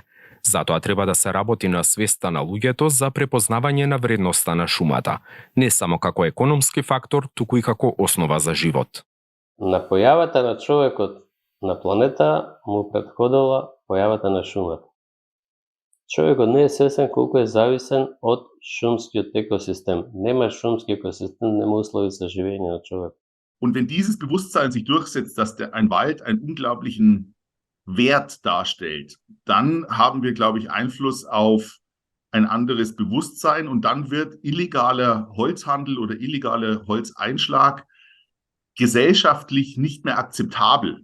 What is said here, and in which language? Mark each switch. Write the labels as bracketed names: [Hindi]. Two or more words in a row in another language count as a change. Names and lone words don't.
[Macedonian] Затоа треба да се работи на свеста на луѓето за препознавање на вредноста на шумата, не само како економски фактор, туку и како основа за живот. На појавата на човекот на планета му претходила појавата на шумата. Човекот не е свесен колку е зависен од шумскиот екосистем. Нема шумски екосистем, нема услови за живење на човек. [German] Und wenn dieses Bewusstsein sich durchsetzt, dass ein Wald einen unglaublichen Wert darstellt, dann haben wir, glaube ich, Einfluss auf ein anderes Bewusstsein und dann wird illegaler Holzhandel oder illegaler Holzeinschlag gesellschaftlich nicht mehr akzeptabel.